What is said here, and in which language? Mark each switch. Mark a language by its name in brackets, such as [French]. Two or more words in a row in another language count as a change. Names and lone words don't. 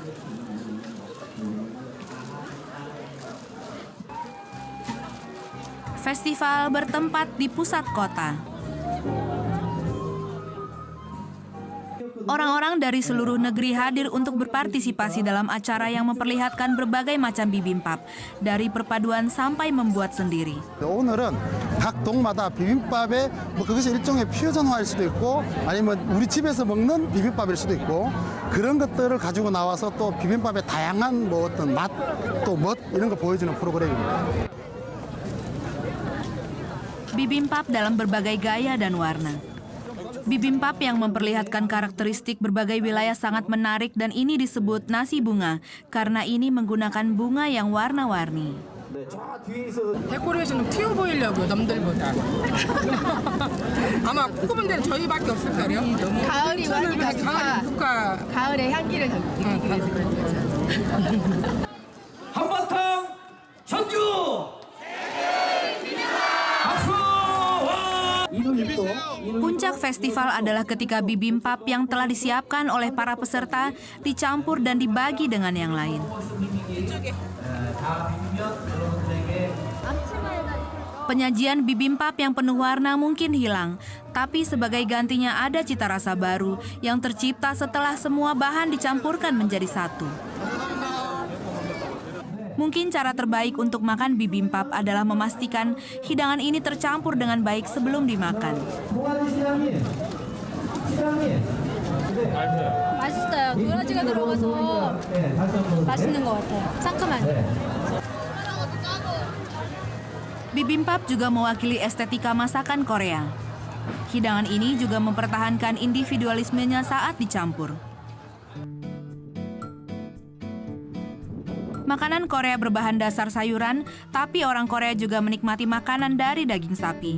[Indonesian] Festival bertempat di pusat kota. Orang-orang dari seluruh negeri hadir untuk berpartisipasi dalam acara yang memperlihatkan berbagai macam bibimbap, dari perpaduan sampai membuat sendiri. [Korean] 오늘은 각 동마다 비빔밥에 그것이 일종의 퓨전화일 수도 있고 아니면 우리 집에서 먹는 비빔밥일 수도 있고 그런 것들을 가지고 나와서 또 비빔밥의 다양한 어떤 맛, 또 멋 이런 거 보여주는 프로그램입니다. [Indonesian] Bibimbap dalam berbagai gaya dan warna. Bibimbap yang memperlihatkan karakteristik berbagai wilayah sangat menarik, dan ini disebut nasi bunga karena ini menggunakan bunga yang warna-warni. [Korean] 데코레이션은 튀어 보이려고요, 남들보다. 아마 꼽은 데는 저희밖에 없을걸요. 가을이 많이 국화. 가을의 향기를 담기 위해서 그런 거죠. 한바탕 전주. [Indonesian] Puncak festival adalah ketika bibimbap yang telah disiapkan oleh para peserta dicampur dan dibagi dengan yang lain. Penyajian bibimbap yang penuh warna mungkin hilang, tapi sebagai gantinya ada cita rasa baru yang tercipta setelah semua bahan dicampurkan menjadi satu. Mungkin cara terbaik untuk makan bibimbap adalah memastikan hidangan ini tercampur dengan baik sebelum dimakan. [Korean] 맛있어요. 여러 가지가 들어가서 맛있는 것 같아요. 상큼하니. [Indonesian] Bibimbap juga mewakili estetika masakan Korea. Hidangan ini juga mempertahankan individualismenya saat dicampur. Makanan Korea berbahan dasar sayuran, tapi orang Korea juga menikmati makanan dari daging sapi.